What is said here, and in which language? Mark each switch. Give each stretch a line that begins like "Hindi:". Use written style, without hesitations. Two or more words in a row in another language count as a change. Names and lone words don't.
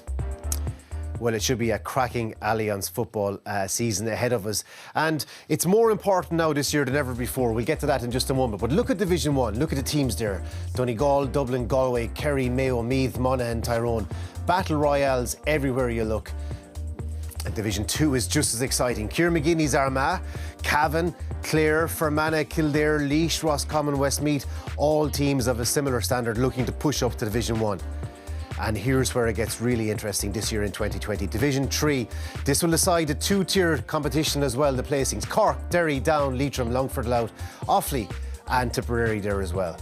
English: Well, it should be a cracking Allianz football season ahead of us. And it's more important now this year than ever before. We'll get to that in just a moment. But look at Division 1. Look at the teams there. Donegal, Dublin, Galway, Kerry, Mayo, Meath, Monaghan and Tyrone. Battle royales everywhere you look. And Division 2 is just as exciting. Kieran McGinney's Armagh, Cavan, Clare, Fermanagh, Kildare, Laois, Roscommon, Westmeath. All teams of a similar standard looking to push up to Division 1. And here's where it gets really interesting this year in 2020. Division 3. This will decide a two-tier competition as well, the placings. Cork, Derry, Down, Leitrim, Longford, Louth, Offaly and Tipperary there as well.